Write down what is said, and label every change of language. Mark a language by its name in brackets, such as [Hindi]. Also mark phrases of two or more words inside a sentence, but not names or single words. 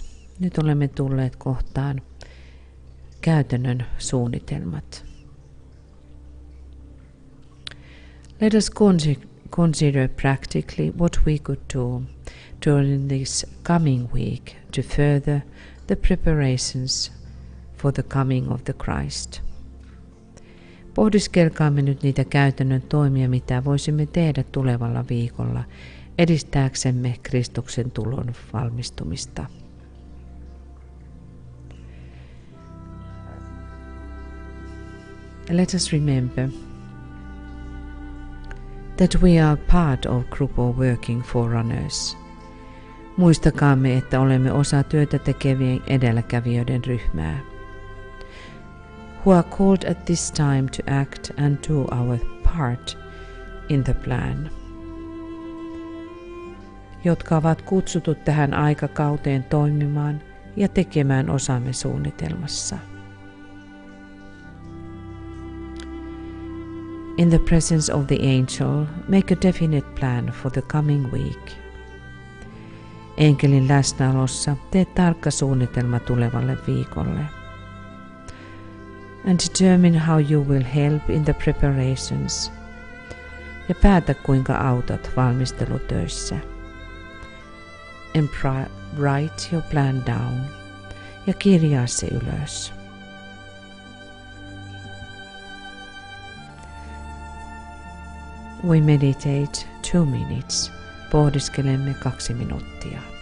[Finnish] Nyt olemme tulleet kohtaan käytännön suunnitelmat. [English] Let us consider practically what we could do during this coming week to further the preparations for the coming of the Christ. [Finnish] Pohdiskelkaamme nyt niitä käytännön toimia, mitä voisimme tehdä tulevalla viikolla edistääksemme Kristuksen tulon valmistumista. [English] Let us remember that we are part of group of working forerunners. [Finnish] Muistakaamme, että olemme osa työtä tekevien edelläkävijöiden ryhmää. [English] Who are called at this time to act and do our part in the plan. [Finnish] Jotka ovat kutsutut tähän aikakauteen toimimaan ja tekemään osamme suunnitelmassa. [English] In the presence of the angel, make a definite plan for the coming week. [Finnish] Enkelin läsnäolossa tee tarkka suunnitelma tulevalle viikolle. [English] And determine how you will help in the preparations. [Finnish] Ja päätä kuinka autat valmistelutöissä. [English] And write your plan down. [Finnish] Ja kirjaa se ylös. [English] We meditate 2 minutes. [Finnish] Pohdiskelemme 2 minuuttia.